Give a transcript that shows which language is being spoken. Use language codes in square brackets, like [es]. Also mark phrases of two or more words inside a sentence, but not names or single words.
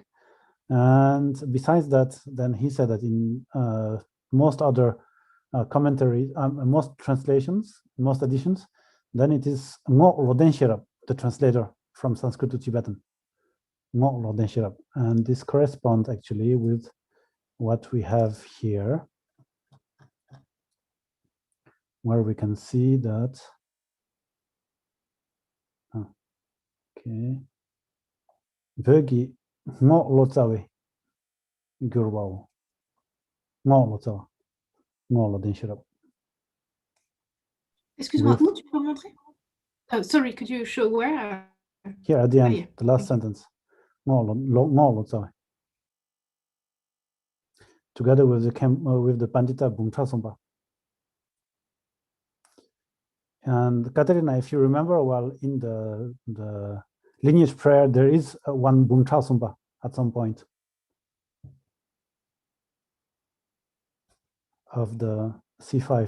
[en] And besides that, then he said that in most other commentaries, most translations, most editions, then it is Ngo Rodenshirab, the translator from Sanskrit to Tibetan. Ngo Rodenshirab. And this corresponds actually with what we have here, where we can see that. Okay. Vögi Ngo Lotsawe Gurwao. Ngo Lotsawa. Ngo Rodenshirab. [fr] Excuse-moi, où tu peux montrer? [en] Sorry, could you show where? Here at the end, yeah. the last sentence. Together with the Pandita Bungcha Sompa. And Katerina, if you remember, well, in the lineage prayer, there is one Bungcha Sompa at some point of the C5.